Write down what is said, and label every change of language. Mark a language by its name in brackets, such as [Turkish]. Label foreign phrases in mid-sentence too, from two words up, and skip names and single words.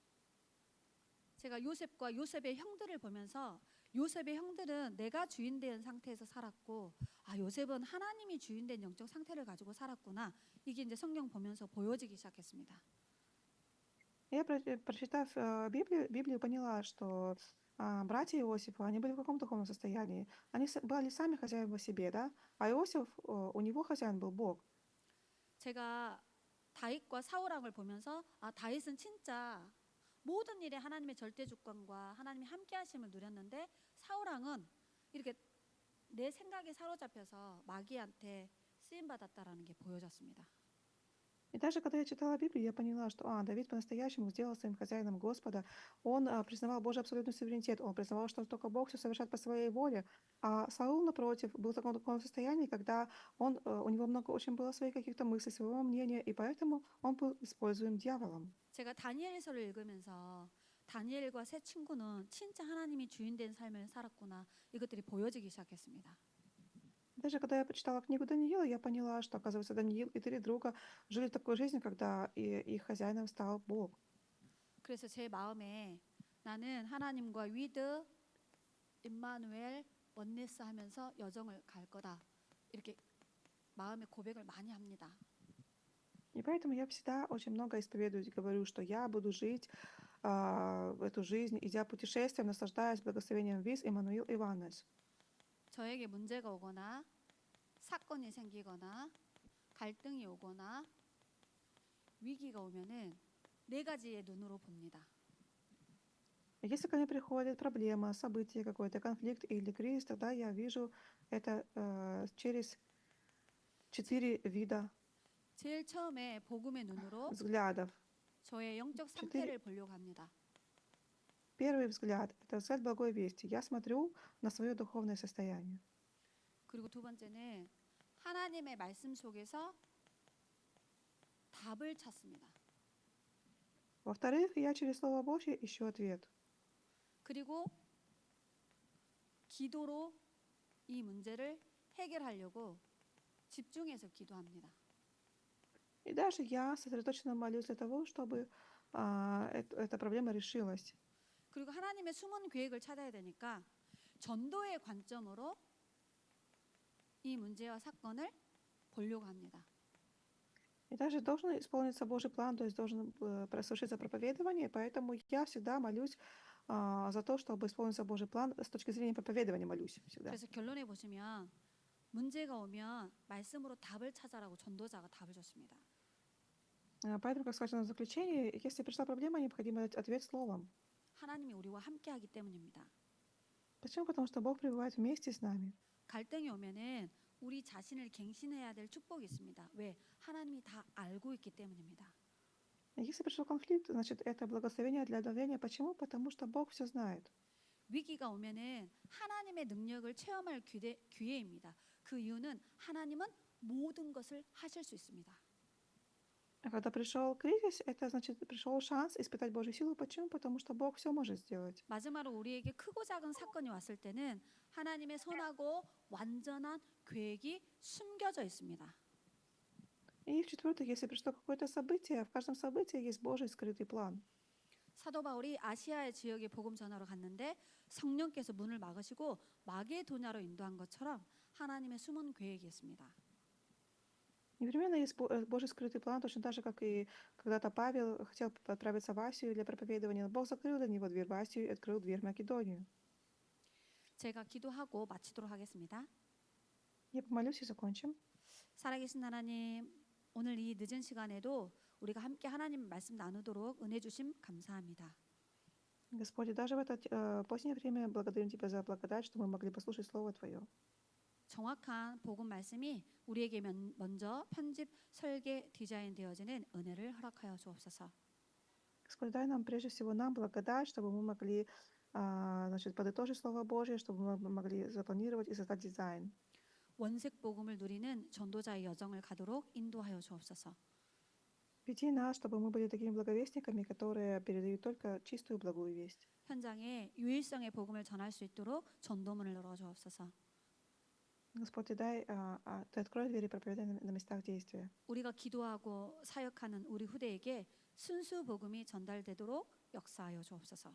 [Korean] 제가 요셉과 요셉의 형들을 보면서 요셉의 형들은 내가 주인된 상태에서 살았고 아 요셉은 하나님이 주인된 영적 상태를 가지고 살았구나. 이게 이제 성경 보면서 보여지기 시작했습니다. [Russian] Я, прочитав Библию, поняла, что братья Иосифа, они были в каком духовном состоянии? Они были сами хозяева себе, да? А Иосиф, у него хозяин был Бог. [Korean] 제가 다윗과 사울왕을 보면서 아 다윗은 진짜 모든 일에 하나님의 절대 주권과 하나님의 함께 하심을 누렸는데 사울왕은 이렇게 내 생각에 사로잡혀서 마귀한테 쓰임 받았다라는 게 보여졌습니다. [Russian] И даже когда я читала Библию, я поняла, что Давид по-настоящему сделал своим хозяином Господа. Он признавал Божий абсолютный суверенитет, он признавал, что только Бог все совершает по своей воле. А Саул, напротив, был в таком духовном состоянии, когда у него много очень было своих каких-то мыслей, своего мнения, и поэтому он был используем дьяволом. [Korean] 제가 다니엘서를 읽으면서 다니엘과 세 친구는 진짜 하나님이 주인된 삶을 살았구나 이것들이 보여지기 시작했습니다. [Russian] Даже когда я почитала книгу Даниила, я поняла, что, оказывается, Даниил и 3 друга жили такой жизнью, когда их хозяином стал Бог. [Korean] 그래서 제 마음에 나는 하나님과 위드, 임마누엘, 원네스 하면서 여정을 갈 거다. 이렇게 마음의 고백을 많이 합니다. [Russian] И поэтому я всегда очень много исповедую и говорю, что я буду жить эту жизнь, идя путешествием, наслаждаясь благословением Виз, Иммануил и Ваннес. [Korean] 저에게 문제가 오거나 사건이 생기거나 갈등이 오거나 위기가 오면은 4가지의 눈으로 봅니다. [Russian] Если ко мне приходит проблема, событие какое-то, конфликт или кризис, тогда я вижу это через 4 вида [Korean] 제일 처음에 복음의 눈으로 [Russian] взглядов. [Korean] 저의 영적 4 상태를 보려고 합니다. [Russian] Первый взгляд — это взгляд благой вести. Я смотрю на свое духовное состояние. [Korean] 그리고 두 번째는 하나님의 말씀 속에서 답을 찾습니다. [Russian] Во-вторых, я через Слово Божье ищу ответ. [Korean] 그리고 기도로 이 문제를 해결하려고 집중해서 기도합니다. [Russian] И даже я сосредоточенно молюсь для того, чтобы эта проблема решилась. [Korean] 그리고 하나님의 숨은 계획을 찾아야 되니까 전도의 관점으로 이 문제와 사건을 보려고 합니다. [Russian] И даже должен исполниться Божий план, то есть должен совершиться проповедование, поэтому я всегда молюсь за то, чтобы исполнился Божий план. С точки зрения проповедования молюсь всегда. [Korean] 그래서 결론에 보시면 문제가 오면 말씀으로 답을 찾아라고 전도자가 답을 줬습니다. [Russian] Поэтому, как сказано в заключении, если пришла проблема, необходимо дать ответ словом. [Korean] 하나님이 우리와 함께하기 때문입니다. [Russian] Почему? Потому что Бог пребывает вместе с нами. [Korean] 갈등이 오면은 우리 자신을 갱신해야 될 축복이 있습니다. 왜? 하나님이 다 알고 있기 때문입니다. [Russian] Если пришел конфликт, значит, это благословение для давления. Почему? Потому что Бог все знает. [Korean] 위기가 오면은 하나님의 능력을 체험할 기회입니다. 그 이유는 하나님은 모든 것을 하실 수 있습니다. [Russian] А когда пришел кризис, это значит, пришел шанс испытать Божью силу. Почему? Потому что Бог все может сделать. [Korean] 마지막으로 우리에게 크고 작은 사건이 왔을 때는 하나님의 선하고 완전한 계획이 숨겨져 있습니다. [Russian] И в-четвертых, если пришло какое-то событие, в каждом событии есть Божий скрытый план. [Korean] 사도 바울이 아시아의 지역에 복음 전하러 갔는데 성령께서 문을 막으시고 마게도냐로 인도한 것처럼 하나님의 숨은 계획이 있습니다. [Russian] Непременно есть Божий скрытый план, точно так же, как и когда-то Павел хотел отправиться в Асию для проповедования, но Бог закрыл для него дверь в Асию и открыл дверь в Македонию. [Korean] 제가 기도하고 마치도록 하겠습니다. [Russian] Я помолюсь и закончим. [Korean] 살아계신 하나님, 오늘 이 늦은 시간에도 우리가 함께 하나님 말씀 나누도록 은혜 주심 감사합니다. [Russian] Господи, даже в это позднее время благодарим Тебя за благодать, что мы могли послушать Слово Твое. [Korean] 정확한 복음 말씀이 우리에게 먼저 편집, 설계, 디자인 되어지는 은혜를 허락하여 주옵소서. [Russian] Господи, дай нам прежде всего нам благодать, чтобы мы могли значит, подытожить Слово Божье, чтобы мы могли запланировать и создать дизайн. [Korean] 원색 복음을 누리는 전도자의 여정을 가도록 인도하여 주옵소서. [Russian] Веди нас, чтобы мы были такими благовестниками, которые передают только чистую благую весть. [Korean] 현장에 유일성의 복음을 전할 수 있도록 전도문을 열어 주옵소서. [Russian] Господи, Ты открой двери проповедания на местах действия. [Korean] 우리가 기도하고 사역하는 우리 후대에게 순수 복음이 전달되도록 역사하여 주옵소서.